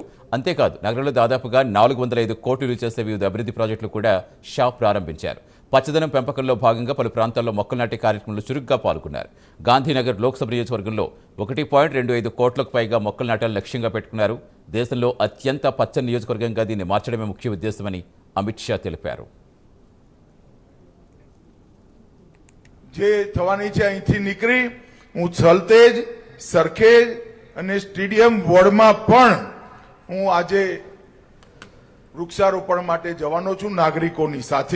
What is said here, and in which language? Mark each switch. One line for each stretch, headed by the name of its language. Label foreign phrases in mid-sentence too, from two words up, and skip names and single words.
Telugu: అంతేకాదు నగరంలో దాదాపుగా 405 కోట్లు చేసే వివిధ అభివృద్ధి ప్రాజెక్టులు కూడా షా ప్రారంభించారు. పచ్చదనం పెంపకంలో భాగంగా పలు ప్రాంతాల్లో మొక్కలు నాటే కార్యక్రమంలో చురుగ్గా పాల్గొన్నారు. గాంధీనగర్ లోక్సభ నియోజకవర్గంలో 1.25 కోట్లకు పైగా మొక్కలు నాటాలని లక్ష్యంగా పెట్టుకున్నారు. దేశంలో అత్యంత పచ్చని నియోజకవర్గంగా దీన్ని మార్చడమే ముఖ్య ఉద్దేశమని అమిత్ షా తెలిపారు.
Gujarati: જે થવાની છે અહીંથી નીકળી હું સલતેજ સરખેજ અને સ્ટેડિયમ વોર્ડમાં પણ હું આજે વૃક્ષારોપણ માટે જવાનો છું નાગરિકોની સાથે.